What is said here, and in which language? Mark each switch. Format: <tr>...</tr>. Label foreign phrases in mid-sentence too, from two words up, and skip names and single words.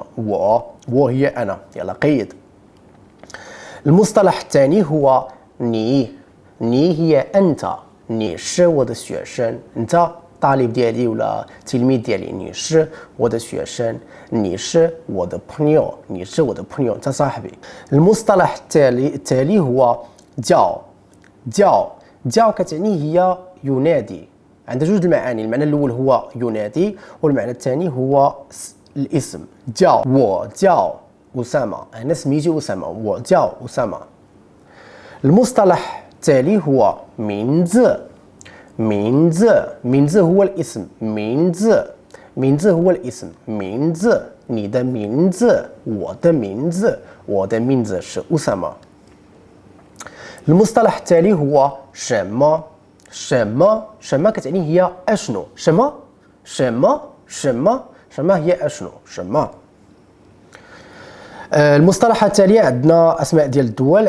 <ar>و هي انا. يلا قيد. المصطلح الثاني هو</ar> <zh>你好</zh> <ar>انت.</ar> <zh>你是我学生،</zh> <ar>انت طالب ديالي ولا تلميذ ديالي.</ar> <zh>你是我学生، 你是我朋友，你是我的朋友，</zh> <ar>انت صاحبي. المصطلح التالي هو جاو كتعني هي ينادي. عندها جوج المعاني، المعنى الاول هو ينادي والمعنى الثاني هو الاسم. جاو،</ar> <zh>我叫</zh> <ar>اسامه، انا سميتي اسامه.</ar> <zh>我叫</zh> <ar>اسامه. المصطلح التالي هو 名字 هو الاسم. 名字 هو الاسم.</ar> <zh>名字，你的名字，我的名字，我的名字是 اسامه.</zh> <ar>المصطلح التالي هو 什么 كتعني هي اشنو. شما هي اشنو. شما. المصطلح التالي عندنا اسماء ديال الدول.</ar>